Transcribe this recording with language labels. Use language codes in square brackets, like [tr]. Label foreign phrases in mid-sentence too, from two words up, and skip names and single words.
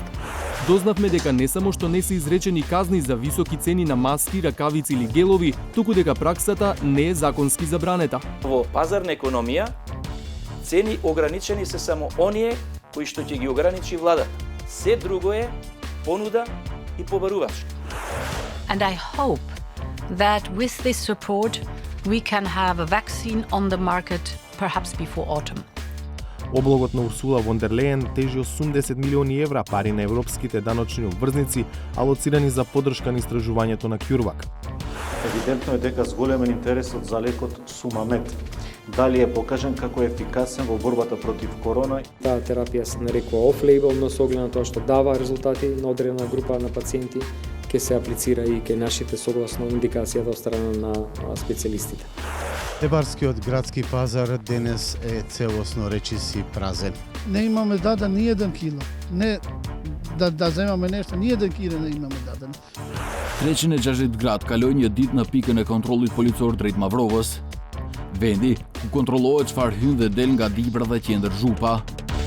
[mk] Дознавме дека не само што не се изречени казни за високи цени на маски, ракавици или гелови, туку дека праксата не е законски забранета. Во пазарна економија, цени ограничени се само оние кои што ќе ги ограничи владата. Се друго е понуда и побарувач. [en] And I hope that with this report we can have a vaccine on the market perhaps before autumn. [mk] Облогот на Урсула фон дер Лејен тежи 80 милиони евра пари на европските даночни обврзници, алоцирани за поддршка на истражувањето на CureVac. Евидентно е дека зголемен интересот за лекот Сумамед. Дали е покажен како ефикасен во борбата против корона? Таа терапија се нарекува off-label, но со оглед на тоа што дава резултати на одредена група на пациенти, ќе се аплицира и ке нашите согласно индикацијата од страна на специјалистите. Ебарскиот градски пазар денес е целосно речиси празен. Не имаме даден ни еден кило. Не да земаме нешто, ни еден кило не имаме даден. [sq] Trećine Gjashit grad kalojnë një ditë në pikën e kontrollit policor drejt Mavrovës, vendi ku kontrollohet çfarë hyn dhe del nga Dibra dhe qendër Zhupa.